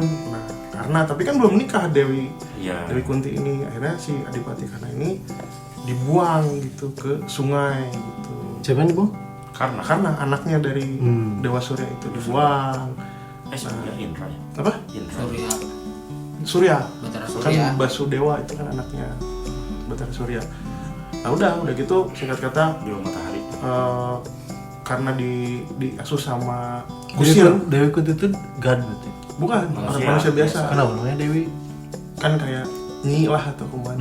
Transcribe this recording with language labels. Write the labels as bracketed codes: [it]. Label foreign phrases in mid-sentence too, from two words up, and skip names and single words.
[id] Nah, karena tapi kan belum nikah Dewi Kunti ini, akhirnya si Adipati Karna ini dibuang gitu ke sungai gitu. Siapa nih, Bang? Karena anaknya dari Dewa Surya itu dibuang. Indra ya? Apa? Indra. Surya. Batara Kan Surya. Basudewa itu kan anaknya. Batara Surya. Nah udah gitu singkat kata Dewa Matahari. karena diasuh sama kusir. Dewi Kunti itu god berarti. Bukan, orang manusia biasa. Kenapa namanya Dewi? Kan kayak Nyi lah atau kuman.